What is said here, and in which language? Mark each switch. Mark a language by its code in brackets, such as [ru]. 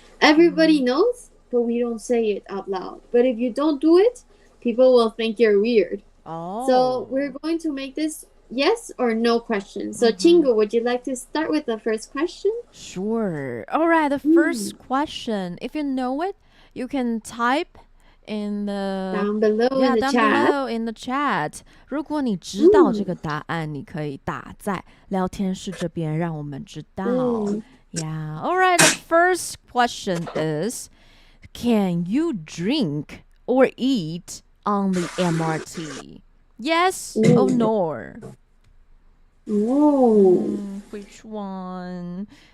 [en] Everybody knows, but we don't say it out loud. But if you don't do it, people will think you're weird. So we're going to make this yes or no question. So Chingu, would you like to start with the first question? Sure. All right, the first question. If you know it, you can type in the down below in the chat. [zh] 如果你知道这个答案，你可以打在聊天室这边，让我们知道。 [en] Yeah. All right. The first question is, can you drink or eat on the MRT? Yes or no? Which one?